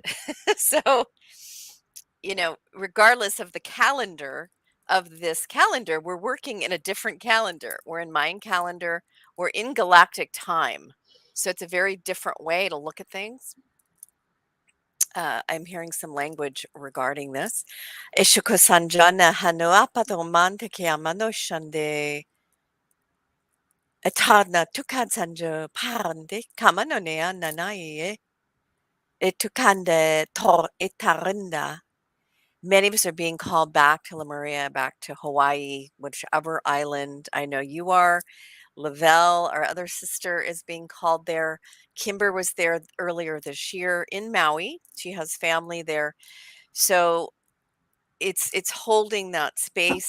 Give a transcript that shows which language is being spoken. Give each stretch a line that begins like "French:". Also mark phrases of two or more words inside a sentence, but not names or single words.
English: So, regardless of the calendar of this calendar, we're working in a different calendar. We're in Mayan calendar, we're in galactic time. So it's a very different way to look at things. I'm hearing some language regarding this. Ishukosanjana hanuapatoman te amano shande etana tukansanja parande kamanonea nanaye etukande tor itarenda. Many of us are being called back to Lemuria, back to Hawaii, whichever island. I know you are. Lavelle, our other sister, is being called there. Kimber was there earlier this year in Maui. She has family there. So it's holding that space.